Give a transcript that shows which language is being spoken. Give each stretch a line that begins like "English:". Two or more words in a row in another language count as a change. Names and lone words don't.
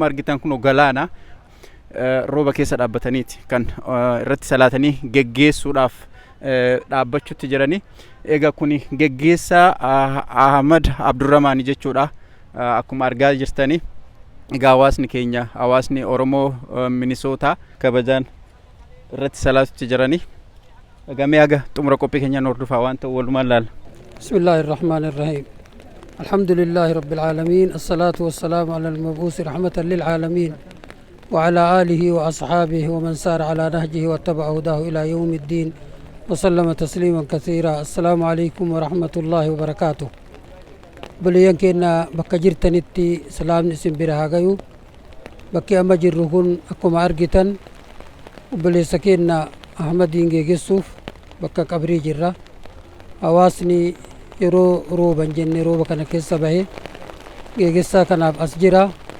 Oromo: argitan kuno galaana rooba keessa dhaabbataniiti kan irratti salaatanii geggeessuudhaaf dhaabbachuutti jiranii egaa kuni geggeessaa Ahmad Abdurrahmaan jechuudha akkuma argaa jirtanii egaa hawaasni keenya hawaasni Oromoo Minnesota kabajaan irratti salaatutti jiranii egaa mee aga xumura qophii keenya hordofaa waan ta'u walumaan laala.
Arabic: بسم الله الرحمن الرحيم. الحمد لله رب العالمين. الصلاة والسلام على المبعوث رحمة للعالمين وعلى آله وأصحابه ومن سار على نهجه وتبع هداه إلى يوم الدين وسلم تسليما كثيرا. السلام عليكم ورحمة الله وبركاته.
Oromo: Baliyan kenna bakka jirtanitti salaamni isin bira hagayu bakki amma jirru kun akkuma argitan obboleessa kenna Ahmadiin geeggessuuf bakka qabrii jirra. Hawaasni yeroo rooban jenne rooba kana keessa bahe geeggessaa kanaaf as jira.